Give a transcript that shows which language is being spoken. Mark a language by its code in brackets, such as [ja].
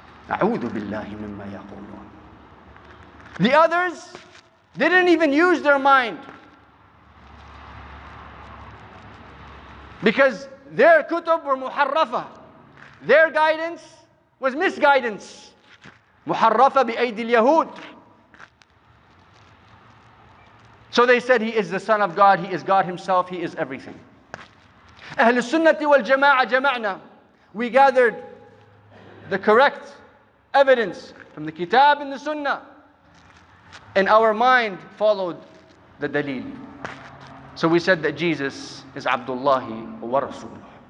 [ar] أعوذ بالله مما يقولون. [en] The others, they didn't even use their mind. Because their kutub were muharrafa. Their guidance was misguidance. [ar] Muharrafa بأيدي اليهود. [en] So they said he is the Son of God, he is God Himself, he is everything. [ar] Ahlul Sunnati wal Jama'ah jama'na. [en] We gathered the correct evidence from the Kitab and the Sunnah. And our mind followed the dalil. So we said that Jesus is [ar] Abdullahi wa Rasuluh.